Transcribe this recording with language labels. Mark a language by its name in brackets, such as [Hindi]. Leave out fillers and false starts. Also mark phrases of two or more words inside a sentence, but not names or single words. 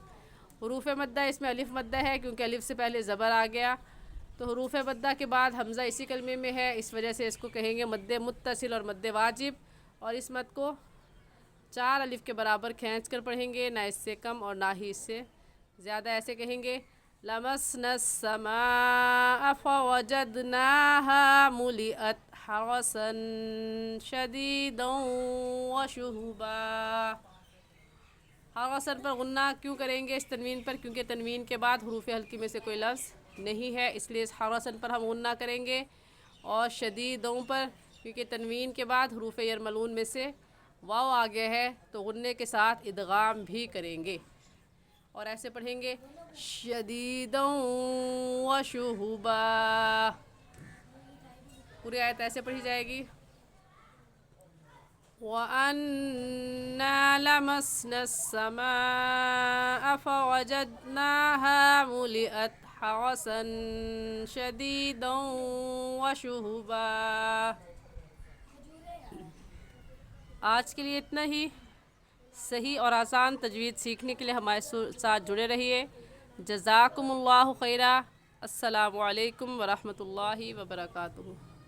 [Hindi] हरूफ मद्दा इसमें अलिफ मद्दा है क्योंकि अलिफ से पहले ज़बर आ गया, तो हरूफ मद्दा के बाद हमज़ा इसी कलमे में है, इस वजह से इसको कहेंगे मद्दे मुत्तसिल और मद्दे वाजिब. और इस मद को 4 अलिफ के बराबर खींच कर पढ़ेंगे, ना इससे कम और ना ही इससे ज़्यादा. ऐसे कहेंगे [Arabic] لمسنا سما فوجدناها ملئت حرسا شديدا وشهبا. [Hindi] हरसन पर गुन्ना क्यों करेंगे इस तनवीन पर? क्योंकि तनवीन के बाद हरूफ हल्की में से कोई लफ्ज़ नहीं है, इसलिए इस हरसन पर हम गुन्ना करेंगे. और शदीदों पर क्योंकि तनवीन के बाद हरूफ यरमलून में से वाव आ गया है, तो गुन्ने के साथ इदगाम भी करेंगे. और ऐसे पढ़ेंगे [Arabic] شديدا وشهبا. [Hindi] पूरी आयत ऐसे पढ़ी जाएगी. [Arabic] وأنا لمسنا السماء فوجدناها ملئت حرسا شديدا وشهبا. [Hindi] आज के लिए इतना ही. सही और आसान तजवीद सीखने के लिए हमारे साथ जुड़े रहिए. [Arabic] جزاكم الله خيرا. السلام عليكم ورحمة الله وبركاته.